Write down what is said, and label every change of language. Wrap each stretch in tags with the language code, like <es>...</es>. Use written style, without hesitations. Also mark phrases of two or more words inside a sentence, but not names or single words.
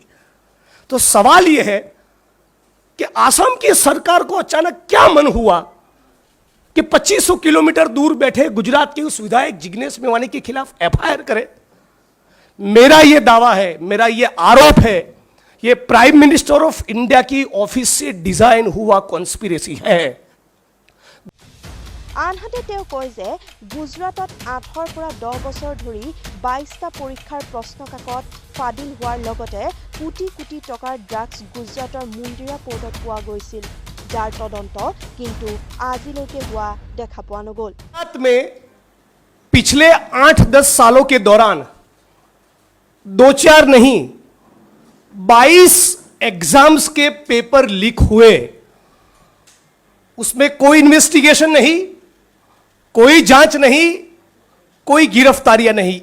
<hi>तो सवाल यह है कि आसाम की सरकार को अचानक क्या मन हुआ कि 2500 किलोमीटर दूर बैठे गुजरात के उस विधायक जिग्नेश मेवानी के खिलाफ एफआईआर करे। मेरा यह दावा है, मेरा यह आरोप है, यह</hi> <en>Prime Minister of India</en> <hi>की ऑफिस से डिजाइन हुआ कॉन्स्पिरेसी है।</hi> <as>আনহাতে তেওঁ কয় যে গুজৰাটত 8ৰ পৰা 10 বছৰ ধৰি 22টা পৰীক্ষাৰ প্ৰশ্নকাকত ফাদিল হোৱাৰ লগতে কোটি কোটি টকাৰ ড্ৰাগছ গুজৰাটৰ মুন্দিৰা পোৰ্টত পোৱা গৈছিল, যাৰ তদন্ত কিন্তু আজিলৈকে হোৱা দেখা পোৱা নগ'ল।</as> <hi>गुजरात में पिछले 8-10 सालों के दौरान 2-4 नहीं 22 एग्जाम्स के</hi> <en>paper leak</en> <hi>हुए। उसमें कोई इन्वेस्टिगेशन नहीं, कोई जांच नहीं, कोई गिरफ्तारियां नहीं।</hi>